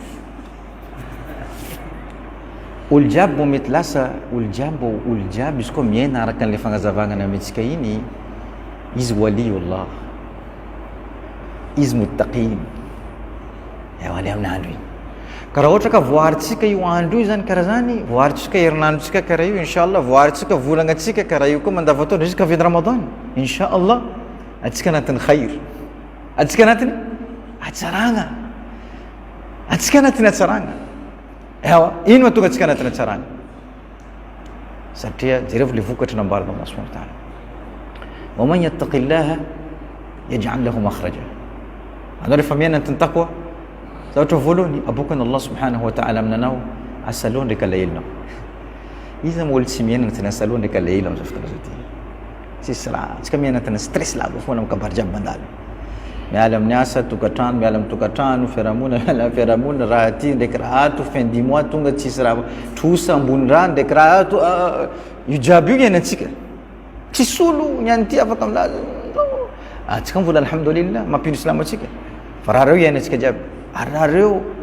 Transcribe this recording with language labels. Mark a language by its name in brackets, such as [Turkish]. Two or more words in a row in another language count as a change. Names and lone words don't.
[Malagasy] olo jiaby mbo mety lasa olo jiaby izy koa miaina araka an'le fagnazavagna nametsika iny izy waliullah izy muttaqin wali amin'andro iny ka raha ohatra ka voaritsika io andro io zany karaha zany voaritsika herinandrotsika karaha io inshallah voaritsika volagnatsika karaha io koa mandavataona [French] jusqu'à fin de ramadan [Malagasy] inshallah atsika anatin'ny khair atsika anatin'ny atsaragna atsika anatin'ny atsaragna ino mahatonga atsika anatin'ny atsaragna satria jereo le vokatra nambarina [Arabic] الله سبحانه وتعالى ومن يتق الله يجعل له مخرجا [Malagasy] anao rehefa miaina anatin'ny taqwa zavatra voalohany aboakany [Arabic] الله سبحانه وتعالى [Malagasy] aminanao asaloha ndraiky alahelinao izy zany olo tsy miaina anatin'ny asaloha ndraiky alahelo am'izao fotoana zao ty tsisy raha atsika miaina anatin'ny stress lava foana mikabary jiaby mandalo miala amin'ny asa tokatrano miala amin'ny tokatrano fiarahamonina miala amin'ny fiarahamonina raha ty ndraiky raha ato [French] fin du mois [Malagasy] tonga tsisy raha trosa ambony raha ndraiky raha ato io jiaby io iainantsika tsisy olo niany ty afaka amilazy atsika mivola alhamdulillah mampino islamo atsika fa raha reo iainantsika jiaby ary raha reo